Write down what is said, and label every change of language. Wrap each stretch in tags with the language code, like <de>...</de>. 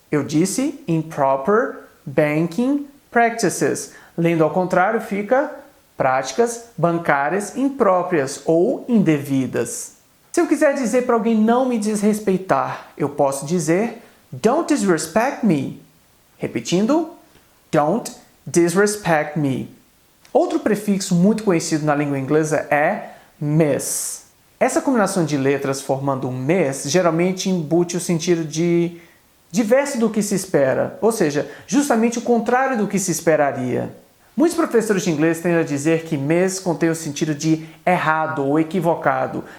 <pt>Eu disse</pt> <en>improper banking practices.</en> <pt>Lendo ao contrário, fica práticas bancárias impróprias ou indevidas. Se eu quiser dizer para alguém não me desrespeitar, eu posso dizer</pt> <en>don't disrespect me.</en> <pt>Repetindo,</pt> <en>don't disrespect me.</en> <pt>Outro prefixo muito conhecido na língua inglesa é miss. Essa combinação de letras formando um miss geralmente embute o sentido de diverso do que se espera, ou seja, justamente o contrário do que se esperaria. Muitos professores de inglês tendem a dizer que miss contém o sentido de errado ou equivocado.</pt>